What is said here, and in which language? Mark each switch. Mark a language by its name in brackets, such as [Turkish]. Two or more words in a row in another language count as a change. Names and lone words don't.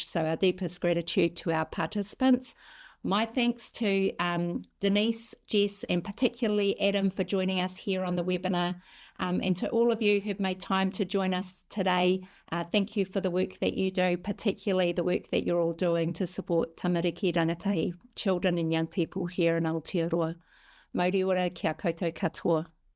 [English] So our deepest gratitude to our participants. My thanks to Denise, Jess, and particularly Adam for joining us here on the webinar. And to all of you who've made time to join us today, thank you for the work that you do, particularly the work that you're all doing to support [Māori] tamariki rangatahi, [English] children and young people here in Aotearoa. [Māori] Mauri ora, kia koutou katoa.